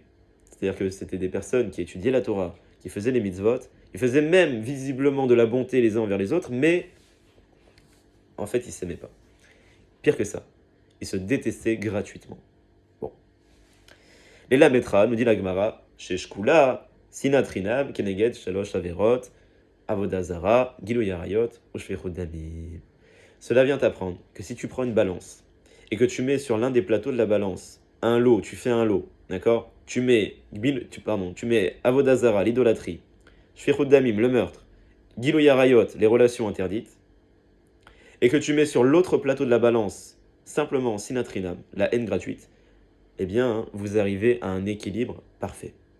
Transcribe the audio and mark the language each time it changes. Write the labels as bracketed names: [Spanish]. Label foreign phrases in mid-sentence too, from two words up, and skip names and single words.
[French] C'est-à-dire que c'était des personnes qui étudiaient la Torah, qui faisaient les mitzvot, ils faisaient même visiblement de la bonté les uns envers les autres, mais en fait, ils ne s'aimaient pas. Pire que ça, ils se détestaient gratuitement. [Hebrew] Bon. Les Lametra, [French] nous dit la [Hebrew] Gemara, ששקולה שנאת חינם כנגד שלוש עבירות עבודה זרה גילוי עריות ושפיכות דמים. [French] Cela vient t'apprendre que si tu prends une balance et que tu mets sur l'un des plateaux de la balance un lot, tu fais un lot, d'accord? Tu mets Avodazara, l'idolâtrie, [Hebrew] שפיכות דמים, [French] le meurtre, [Hebrew] גילוי עריות, [French] les relations interdites, et que tu mets sur l'autre plateau de la balance simplement Sinatrinam, la haine gratuite, eh bien, vous arrivez à un équilibre parfait.